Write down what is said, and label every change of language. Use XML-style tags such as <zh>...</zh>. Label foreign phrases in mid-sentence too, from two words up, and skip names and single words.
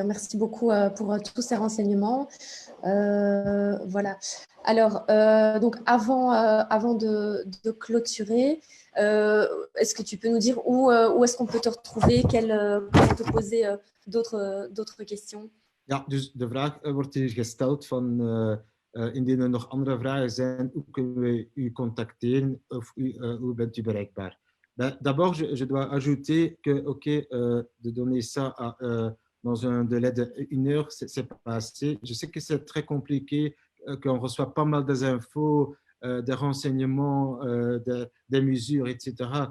<fr>Merci beaucoup pour tous ces renseignements. Voilà. Alors, donc avant de clôturer, est-ce que tu peux nous dire où est-ce qu'on peut te retrouver, comment te poser d'autres questions?</fr> <nl>Ja, dus de vraag wordt hier gesteld van indien er nog andere vragen zijn, hoe kunnen we u contacteren of hoe bent u bereikbaar?</nl> <fr>D'abord, je dois ajouter que, OK, de donner ça dans un délai d'1 heure, c'est pas assez. Je sais que c'est très compliqué, qu'on reçoit pas mal des infos, des renseignements, des mesures, etc.</fr>